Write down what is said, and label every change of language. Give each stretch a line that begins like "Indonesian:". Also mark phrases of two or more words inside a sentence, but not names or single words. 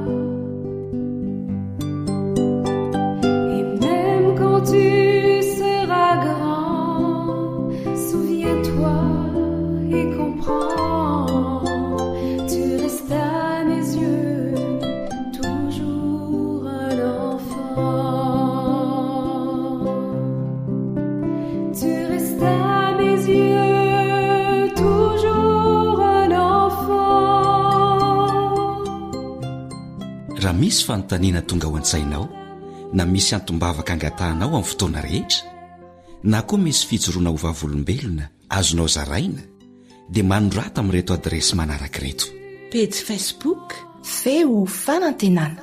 French: Et même quand tu seras grand, souviens-toi et comprends, tu restes à mes yeux toujours un enfant. Tu restes à mes yeux toujours un enfant.
Malagasy: Raha misy fanontaniana tonga ao an-tsainao na misy antombavaka angatahanao amin'ny fotoana rehetra na koa misy fijoroana ho vavolombelona azonao zaraina dia manorata amin'reto adresy manaraka reto: page Facebook feo fanantenana,